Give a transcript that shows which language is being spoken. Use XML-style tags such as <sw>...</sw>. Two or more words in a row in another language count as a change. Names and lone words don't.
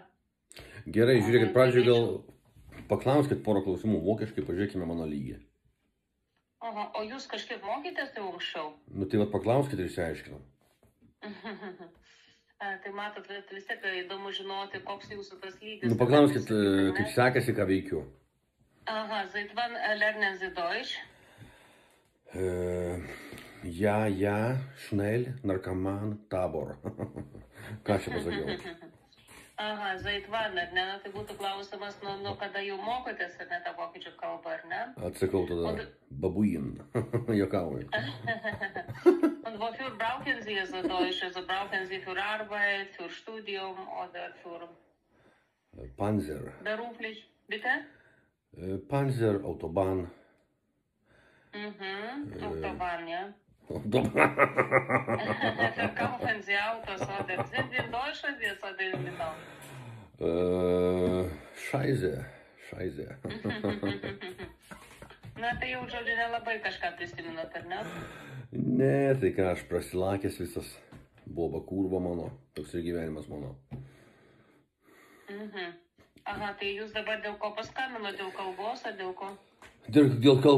<lt>Gerai, žiūrėkit, pradžioj gal paklauskit porą klausimų vokiškai, pažiūrėkime mano lygį. Aha, o jūs kažkaip mokytės jau anksčiau? Nu tai vat paklauskit ir išsiaiškinam. Tai matot, vis tiek įdomu žinoti, koks jūsų tas lygis. Nu paklauskit, kaip sekasi, ką veikiu.</lt> <de>Aha, seit wann lernen Sie Deutsch? Ja, schnell, Narkoman, Tabor.</de> <lt>Ką čia pasakiau?</lt> <de>Aha, seit wann,</de> <lt>ar ne? Tai būtų klausimas, nuo kada jau mokotės, ar ne, tą vokiečių kalbą, ar ne? Atsakau tada, babuin. Juokauju.</lt> <de>Und wofür brauchen Sie es Deutsch? Also brauchen Sie für Arbeit, für Studium oder für... Panzer. Beruflich, bitte? Panzer, Autobahn. Autobahn, ja. Autobahn. Kaufen Sie Autos oder sind Sie in Deutschland jetzt oder in Litauen? Scheiße.</de> <lt>Na tai jau, žodžiu, nelabai kažką prisiminat, ar ne? Ne, tai ką, aš prasilakęs visas. Boba kurva mano, toks ir gyvenimas mano. Aha, tai jūs dabar dėl ko paskambino, dėl kalbos ar dėl ko?</lt>